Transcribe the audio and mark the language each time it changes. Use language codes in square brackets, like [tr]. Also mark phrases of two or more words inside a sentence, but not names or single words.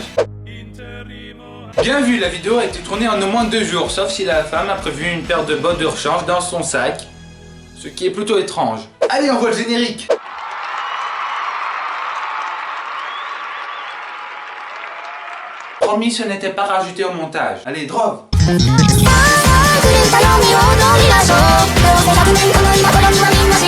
[fr] Bien vu, la vidéo a été tournée en au moins 2 jours, sauf si la femme a prévu une paire de bottes de rechange dans son sac, ce qui est plutôt étrange. Allez, on voit le générique. Promis, ce n'était pas rajouté au montage. Allez, drop. [ja] さあくれたのみを飲みましょうどうせ100年この今頃には